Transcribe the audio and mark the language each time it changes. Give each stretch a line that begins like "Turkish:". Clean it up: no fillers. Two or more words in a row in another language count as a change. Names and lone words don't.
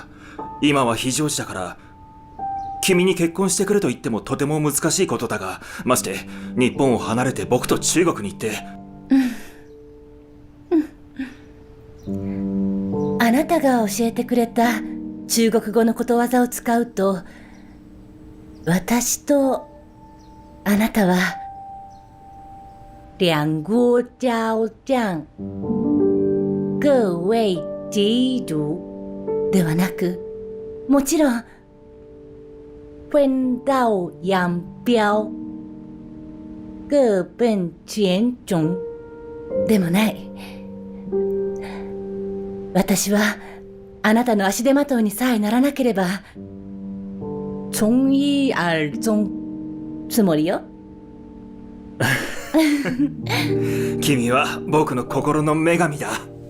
Japanese: 今は非常時だから君に結婚してくれと言ってもとても難しいことだが、まして日本を離れて僕と中国に行って。あなたが教えてくれた中国語のことわざを使うと、私とあなたは
Chinese: 两国交战各为己主
Japanese: ではなく、もちろん
Chinese: 分道扬镳各奔前程
Japanese: でもない。私はあなたの足手まといにさえならなければ从一而終つもりよ。君は僕の心の女神だ。